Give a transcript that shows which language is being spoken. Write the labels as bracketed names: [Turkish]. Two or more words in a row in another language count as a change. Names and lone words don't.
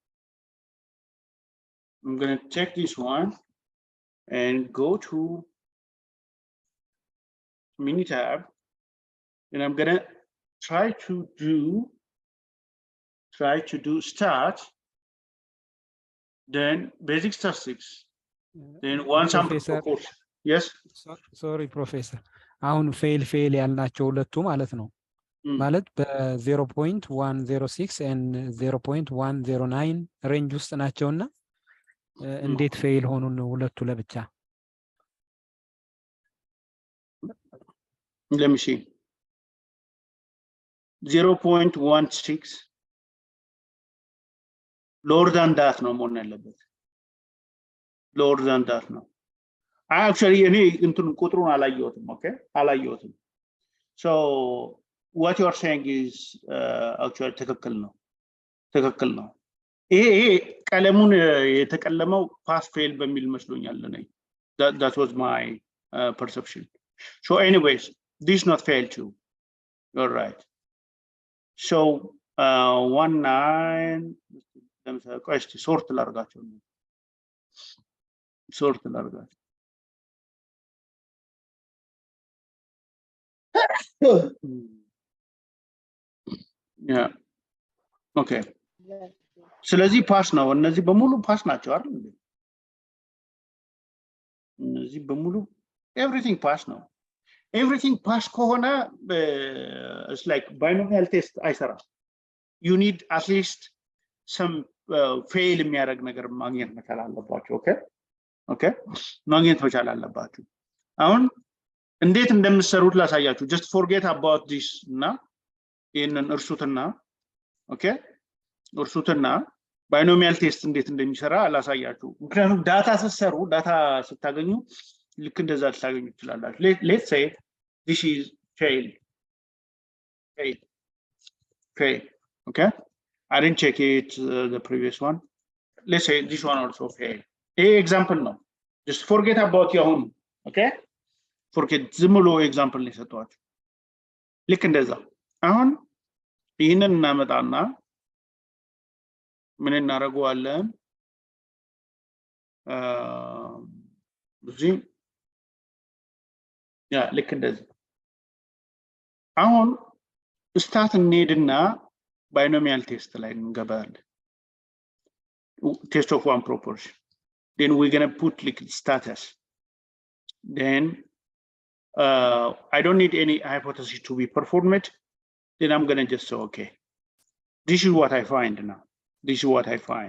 [English] I'm going to take this one and go to Minitab, and I'm going to try to do start, then basic statistics, then one sample proportion. Yes. Sorry, Professor. [Amharic] አሁን ፌል ያልናቸው ሁለቱ ማለት ነው። ማለት በ0.106 and 0.109 ሬንጅ ውስጥ ናቸውና እንዴት ፌል ሆኑ ሁለቱ ለብቻ? [English] Let me see. 0.16 lower than that [Amharic] ነው መሆን ያለበት። [English] lower than that ነው። Actually [Amharic] እኔ እንትን ቁጥሩን አላየሁትም። [English] Okay, አላየሁትም። So what you are saying is actually [Amharic] ትክክል ነው። ይሄ ቀለሙን የተቀለመው [English] pass fail [Amharic] በሚል መስሎኛል እኔ። [English] That was my perception. So anyways, this not fail too. You're right. [Amharic] So 19 ለምሳሌ ቆይ እስቲ ሶርት ላድርጋቸው። Yeah. [English] Okay. [Amharic] ስለዚህ ፓስ ነው። እነዚህ በሙሉ ፓስ ናቸው አይደል እንዴ? እነዚህ በሙሉ [English] everything pass ነው። Everything pass ከሆነ it's like binomial test አይሰራም. You need at least some fail [Amharic] የሚያደርግ ነገር ማግኘት መቻል አለባችሁ። ኦኬ ማግኘት መቻል አለባችሁ። አሁን እንዴት እንደምትሰሩት ላሳያችሁ። [English] just forget about this [Amharic] እና ይሄንን እርሱትና ኦኬ እርሱትና [English] binomial test [Amharic] እንዴት እንደሚሰራ ላሳያችሁ። ምክንያቱም ዳታ ስትሰሩ ዳታ ስታገኙ ልክ እንደዛ ልታገኙ ትችላላችሁ። [English] let's say this is fail. Okay, I didn't check it the previous one. Let's say this one also fail. Example no, just forget about your own. Okay, forget [Amharic] ዝም ብሎ ኤግዛምፕል ነው የሰጠኋችሁ። ልክ እንደዛ አሁን ይህንን እናመጣና ምን እናደርገዋለን? እዚህ ያ ልክ እንደዚህ አሁን ስታት እንሄድና [English] binomial test [Amharic] ላይ እንገባለን። [English] test of one proportion. Then we're going to put like status. Then I don't need any hypothesis to be performed. Then I'm going to just say, okay, this is what I find now. This is what I find.